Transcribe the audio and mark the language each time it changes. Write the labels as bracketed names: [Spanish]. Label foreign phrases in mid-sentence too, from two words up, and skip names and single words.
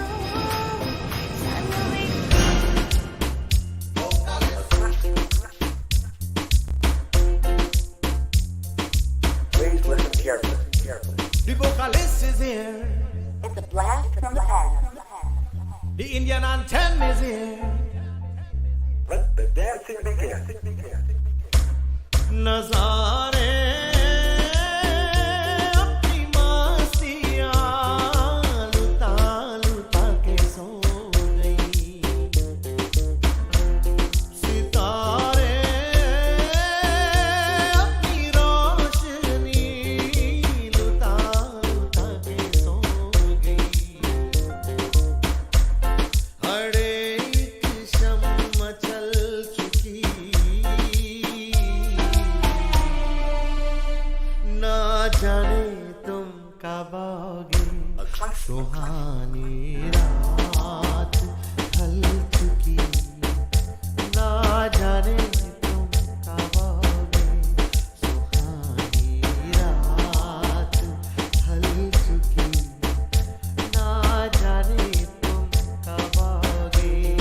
[English] Please listen carefully. The vocalist is here. It's a blast from the past. The Indian anthem is here. Let the dancing begin. [Hindi] नज़ारे अपनी मस्तियाँ लुटा लुटा के सो गई. सितारे अपनी रोशनी लुटा लुटा के सो गई. हर एक शम्मा चल चुकी ना जाने तुम कब आओगे सुहानी रात ढल चुकी ना जाने तुम कब आओगे सुहानी रात ढल चुकी ना जाने तुम कब आओगे